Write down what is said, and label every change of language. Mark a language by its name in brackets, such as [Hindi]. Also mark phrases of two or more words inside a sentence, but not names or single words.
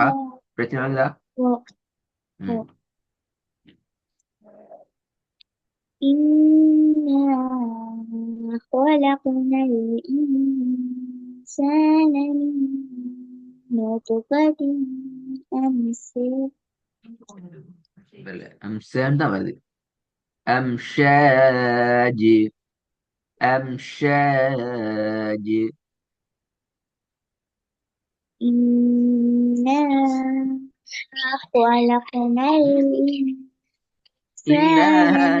[Arabic] إنا [Tamil] பிரச்சனை விளங்குதா و- ம் [Arabic] إنا خلقنا الإنسان من نطفة أمشاج [Tamil] வரல அம்சான் தான் வருது [Arabic] أمشاج أمشاج إنا خلقنا الإنسان